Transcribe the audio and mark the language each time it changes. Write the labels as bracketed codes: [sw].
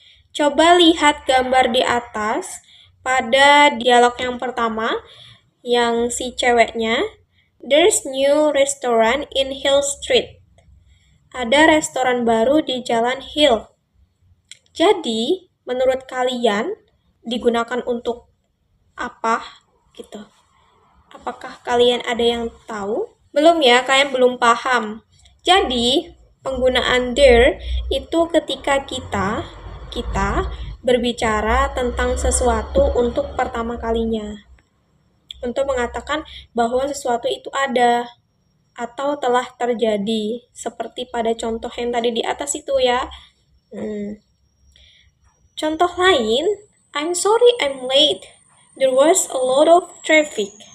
[id] Coba lihat gambar di atas pada dialog yang pertama, yang si ceweknya. [en] There's new restaurant in Hill Street. [id] Ada restoran baru di Jalan Hill. Jadi, menurut kalian digunakan untuk apa gitu? Apakah kalian ada yang tahu? Belum ya, kalian belum paham. Jadi, penggunaan there itu ketika kita berbicara tentang sesuatu untuk pertama kalinya. Untuk mengatakan bahwa sesuatu itu ada atau telah terjadi, seperti pada contoh yang tadi di atas itu ya. Contoh lain, [en] I'm sorry I'm late. There was a lot of traffic.